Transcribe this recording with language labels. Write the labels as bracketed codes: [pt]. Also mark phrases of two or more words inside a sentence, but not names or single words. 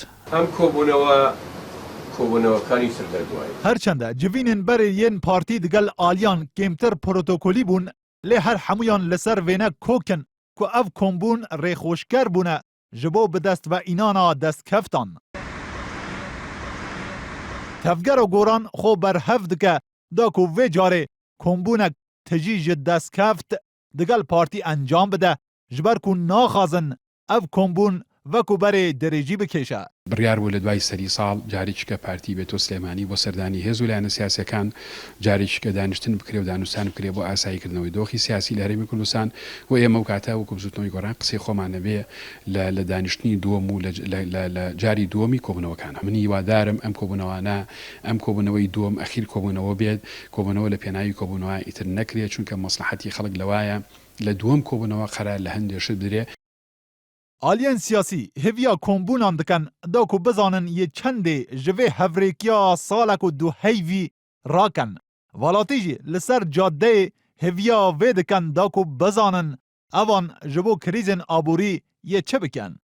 [ckb] ئەم کۆبوونەوەکانی سەردەرگوای [ku] هەرچەندە جوینن بەرێ یەن پارتی دگەل ئالیان کێمتر پرۆتۆکۆلی بوون لێ هەر هەمویان لەسەر وێنە کۆکن کو ئەv کۆمبوون ڕێخۆشکەر بوونە ji bo bi dest ve înana destkeftan. Tevgera goran xwe berhev dike da ku vê carê kombûnek tijî ji destkeft digel partî encam bide ji ber ku naxwazin ev kombûn veku berê derêjî bikêşe. [ckb] بڕیار بوو لە دوای سەری ساڵ جارێکیکە پارتی بێتۆ سلێمانی بۆ سەردانی هێز و لایەنە سیاسەکان جارێکیکە دانیشتن بکرێ و دانوستان بکرێ بۆ ئاساییکردنەوەی دۆخی سیاسی لە هەرێمی کوردستان و ئێمە و کاتە وەکو بزوتنەوەی گۆڕان قسەی خۆمانە بێ لە دانیشتنی دووەم و لە جاری دووەمی کۆبوونەوەکان منی هیوادارم ئەم کۆبوونەوانە ئەم کۆبوونەوەی دووەم ئەخیر کۆبوونەوە بێت کۆبوونەوە لە پێناوی کۆبوونەوە ئیتر نەکرێت چونکە مەسلحەتی خەڵک لەوایە لە دووەم کۆبوونەوە قەرار لە هەندێشت بدرێ. [ku] آلیان سیاسی هیویا کۆمبûnan dikin da ku bizanin yê çendê ji vê hevrêkiya salek û duheyvî rakin. Valatî jî li ser caddeyê hêviya vê dikin da ku bizanin evan ji bo krîzên aborî yê çi bikin.